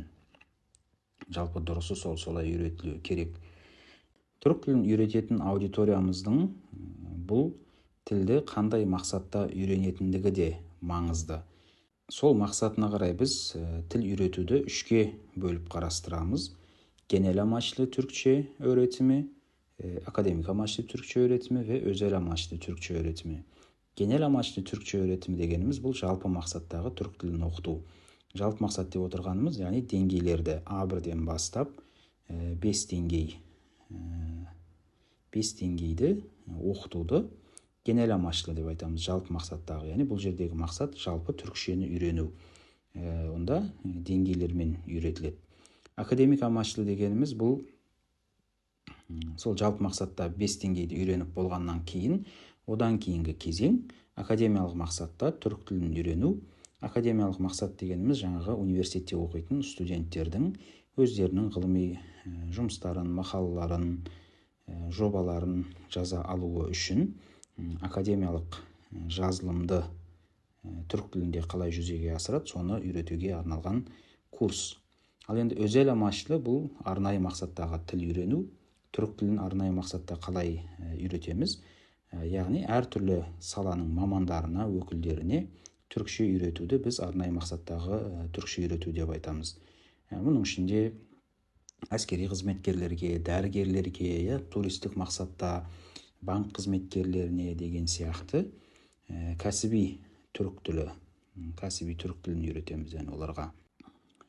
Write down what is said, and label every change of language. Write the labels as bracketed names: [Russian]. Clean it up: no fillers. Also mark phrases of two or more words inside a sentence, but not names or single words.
[Kazakh] Жалпы дұрысы солай үйретілуі керек. Түрік тілін үйрететін аудиториямыздың бұл тілді қандай мақсатта үйренетіндігі де маңызды. Сол мақсатына қарай біз тіл үйретуді үшке бөліп қарастырамыз. [Turkish] Genel amaçlı Türkçe öğretimi, akademik amaçlı Türkçe öğretimi ve özel amaçlı Türkçe öğretimi. Genel amaçlı Türkçe öğretimi [Kazakh] дегеніміз бұл жалпы мақсаттағы түрік тілін оқыту. Жалпы мақсат деп отырғанымыз, яғни деңгейлерді А1-ден бастап 5 деңгейді оқытуды [Turkish] genel amaçlı [Kazakh] деп айтамыз, жалпы мақсаттағы. Яғни бұл жердегі мақсат жалпы түрікшені үйрену. Онда деңгейлермен үйретіледі. [Turkish] Akademik amaçlı [Kazakh] дегеніміз бұл сол жалпы мақсатта 5 деңгейді үйреніп болғаннан кейін, одан кейінгі кезең академиялық мақсатта түрік тілін үйрену. Академиялық мақсат дегеніміз жаңағы университетте оқитын студенттердің өздерінің ғылыми жұмыстарын, мақалаларын, жобаларын жаза алуы үшін академиялық жазылымды түрік тілінде қалай жүзеге асырады, соны үйретуге арналған курс. Ал енді [Turkish] özel amaçlı [Kazakh] бұл арнайы мақсаттағы тіл үйрену. Түрік тілін арнайы мақсатта қалай үйретеміз? Яғни әртүрлі саланың мамандарына, өкілдеріне түрікше үйретуді біз арнайы мақсаттағы түрікше үйрету деп айтамыз. Мұның ішінде әскери қызметкерлерге, дәрігерлерге, туристік мақсатта банк қызметкерлеріне деген сияқты кәсіби түрік тілін үйретеміз оларға.